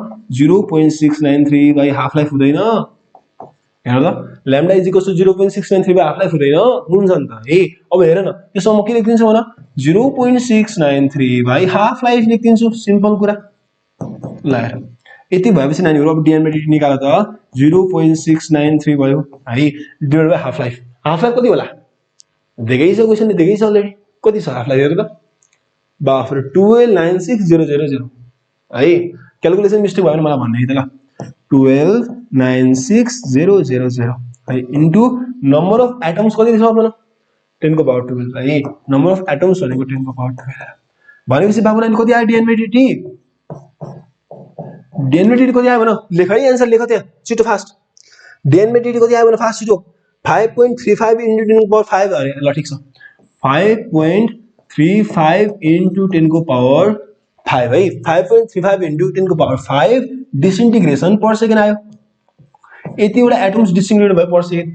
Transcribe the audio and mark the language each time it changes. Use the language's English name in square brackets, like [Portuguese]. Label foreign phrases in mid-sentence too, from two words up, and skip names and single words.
[Nepali] 0.693 [English] by half life [Nepali] हुँदैन? हेर त [English] lambda is equals to 0.693 by half life [Nepali] हुँदैन? हुन्छ नि त। हे अब हेर न त्यसो म के लेख्दिन्छु भन? 0.693 [English] by half life [Nepali] लेख्दिन्छु। सिम्पल कुरा। ल हेर यति भएपछि नानीहरु अब dn dt निकाल त 0.693 भयो है [English] divide by half life. half life [Nepali] कति होला? दिएकै छ क्वेशनले दिएकै छ अलरेडी। कति छ [English] half life [Nepali] हेर त? बाफरे 1296,000 है। [English] calculation mistake [Nepali] भयो भने मलाई भन्नु है त ल। 1296,000 है [English] into number of atoms [Nepali] कति छ भन? 10 को पावर 12 है। [English] number of atoms [Nepali] भनेको 10 को पावर 12 भनेपछि बाबु नानी कति आयो dn dt? dn dt कति आयो भन? लेख है आन्सर लेख त्यहाँ छिटो फास्ट। dn dt कति आयो भन फास्ट छिटो? 5.35 इन्टु 10 को पावर 5 अरे ल ठीक छ। 5.35 इन्टु 10 को पावर 5 है। 5.35 इन्टु 10 को पावर 5 [English] disintegration per second [Nepali] आयो। यतिवटा एटम्स डिसइन्टिग्रेट भयो [English] per second.